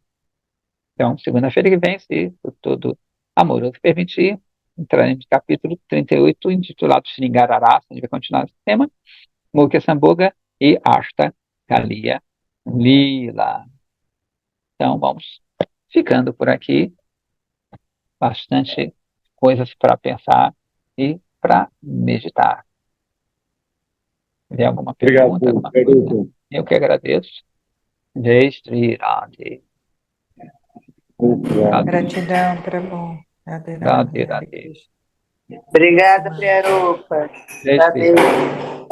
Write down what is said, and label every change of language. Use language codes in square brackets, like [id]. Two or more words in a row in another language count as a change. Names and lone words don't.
[pt] Então, segunda-feira que vem, se o todo amoroso permitir, entraremos no capítulo 38, intitulado Sringararasa, a gente vai continuar esse tema, Mukha Sambhoga e Ashta Kaliya Lila. Então, vamos ficando por aqui. Bastante coisas para pensar e para meditar. Tem alguma pergunta, alguma coisa? Eu que agradeço. [hi] जय श्री राधे. [pt] Gratidão, Prabhu. Radhe, Radhe, Hare Radhe. Krishna. Obrigada, Priarupa. [hi] जय श्री राधे.